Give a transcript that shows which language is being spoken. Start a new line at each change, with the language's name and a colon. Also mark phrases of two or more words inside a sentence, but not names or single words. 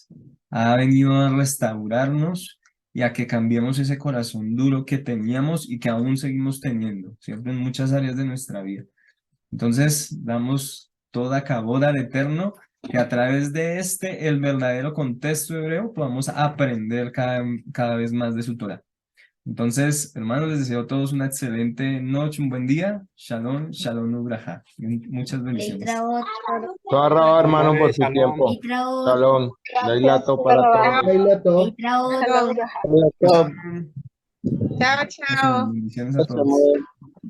Spanish: Ha venido a restaurarnos y a que cambiemos ese corazón duro que teníamos y que aún seguimos teniendo, siempre en muchas áreas de nuestra vida. Entonces, damos toda caboda al Eterno, que a través de el verdadero contexto hebreo, podamos aprender cada vez más de su Torah. Entonces, hermanos, les deseo a todos una excelente noche, un buen día.
Hebrew: שלום, שלום, וברכה.
Spanish: Muchas bendiciones. Leitraot, Todo hermano por su Shalom. tiempo. leitraot,
Hebrew: שלום. לילה טוב para todos.
Spanish: Leila, todo. leitraot. Shalom. Leilato. Chao, chao. Bendiciones a todos. Samuel.